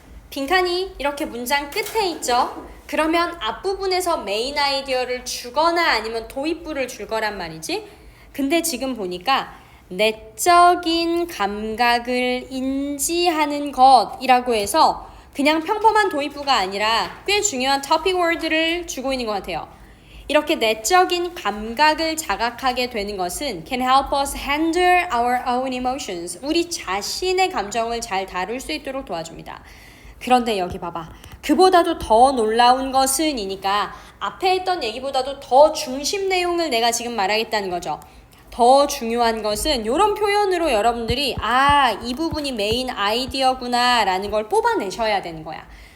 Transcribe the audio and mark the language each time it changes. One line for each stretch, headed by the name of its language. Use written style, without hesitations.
Korean: 빈칸이 이렇게 문장 끝에 있죠. 그러면 앞부분에서 메인 아이디어를 주거나 아니면 도입부를 줄 거란 말이지. 근데 지금 보니까 내적인 감각을 인지하는 것이라고 해서 그냥 평범한 도입부가 아니라 꽤 중요한 topic word를 주고 있는 것 같아요. 이렇게 내적인 감각을 자각하게 되는 것은
English: can help us handle our own emotions.
Korean: 우리 자신의 감정을 잘 다룰 수 있도록 도와줍니다. 그런데 여기 봐봐. 그보다도 더 놀라운 것은 이니까 앞에 했던 얘기보다도 더 중심 내용을 내가 지금 말하겠다는 거죠. 더 중요한 것은 이런 표현으로 여러분들이 이 부분이 메인 아이디어구나 라는 걸 뽑아내셔야 되는 거야.